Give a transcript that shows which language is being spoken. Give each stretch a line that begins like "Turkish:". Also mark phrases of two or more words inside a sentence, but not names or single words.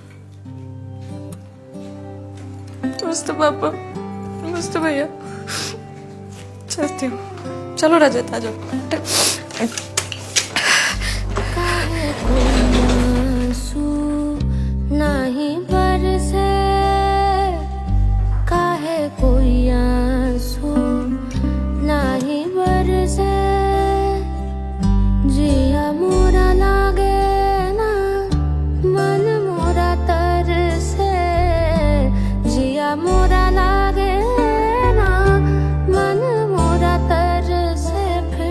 Hindi: नमस्ते पापा, नमस्ते भैया। चलती हूँ, चलो रजत आ जाओ। नहीं बरसे काहे कोई आंसू, नहीं बरसे जिया मोरा लागे ना, मन मोरा तरसे जिया मोरा लागे ना, मन मोरा तरसे।